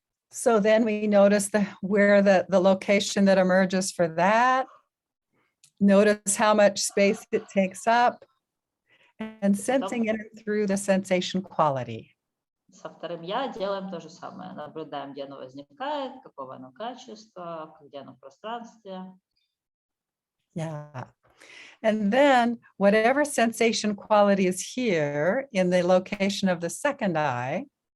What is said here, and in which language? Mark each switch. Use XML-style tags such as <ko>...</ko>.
<en>So then we notice where the location that emerges for that. Notice how much space it takes up and sensing it through the sensation quality.</en> <ru>Со вторым я делаем то же самое. Наблюдаем, где оно возникает, какого оно качества, где оно в пространстве.</ru> <en>Yeah. And then whatever sensation quality is here in the location of the second eye,</en>